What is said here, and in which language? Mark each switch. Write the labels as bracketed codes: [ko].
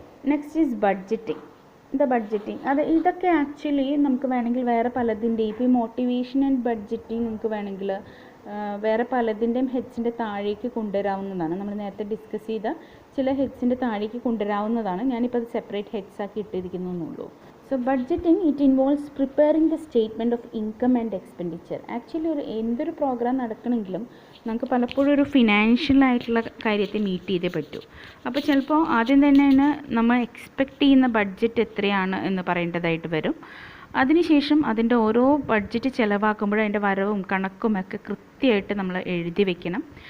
[en] Next is budgeting. [ml] Budgeting ഇതൊക്കെ actually നമുക്ക് വേണമെങ്കിൽ വേറെ പലതിൻ്റെയും, ഇപ്പോൾ ഈ മോട്ടിവേഷൻ ആൻഡ് ബഡ്ജറ്റിംഗ് നമുക്ക് വേണമെങ്കിൽ വേറെ പലതിൻ്റെയും ഹെഡ്സിൻ്റെ താഴേക്ക് കൊണ്ടുവരാവുന്നതാണ്. നമ്മൾ നേരത്തെ ഡിസ്കസ് ചെയ്ത ചില ഹെഡ്സിൻ്റെ താഴേക്ക് കൊണ്ടുവരാവുന്നതാണ്. ഞാനിപ്പോൾ അത് സെപ്പറേറ്റ് ഹെഡ്സ് ആക്കി ഇട്ടിരിക്കുന്നു എന്നുള്ളൂ. [en] So budgeting, it involves preparing the statement of income and expenditure. [ml] Actually എന്തൊരു പ്രോഗ്രാം നടക്കണമെങ്കിലും നമുക്ക് പലപ്പോഴും ഒരു ഫിനാൻഷ്യൽ ആയിട്ടുള്ള കാര്യത്തെ മീറ്റ് ചെയ്തേ പറ്റൂ. അപ്പോൾ ചിലപ്പോൾ ആദ്യം തന്നെ നമ്മൾ എക്സ്പെക്റ്റ് ചെയ്യുന്ന ബഡ്ജറ്റ് എത്രയാണ് എന്ന് പറയേണ്ടതായിട്ട് വരും. അതിനുശേഷം അതിൻ്റെ ഓരോ ബഡ്ജറ്റ് ചിലവാക്കുമ്പോഴും അതിൻ്റെ വരവും കണക്കും ഒക്കെ കൃത്യമായിട്ട് നമ്മൾ എഴുതി വെക്കണം.